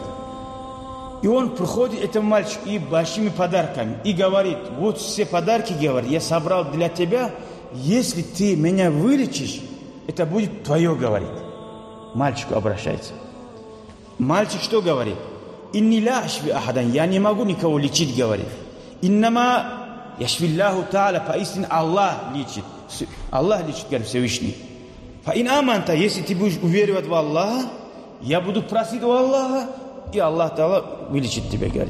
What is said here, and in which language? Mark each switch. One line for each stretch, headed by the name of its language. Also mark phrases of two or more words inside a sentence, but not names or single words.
Russian: И он приходит, этому мальчику, и большими подарками, и говорит: вот все подарки, говорит, я собрал для тебя, если ты меня вылечишь, это будет твое, говорит. Мальчику обращается. Мальчик что говорит?
Arabic: «إني لا أشفي أحدا»,
Russian: я не могу никого лечить, говорит.
Arabic: «إنما يشفي الله تعالى»,
Russian: поистине Аллах лечит. Аллах лечит, говорит, Всевышний.
Arabic: «فإن آمنت»,
Russian: если ты будешь уверовать в Аллаха, я буду просить у Аллаха, и Аллах Та'аля вылечит тебя, говорит.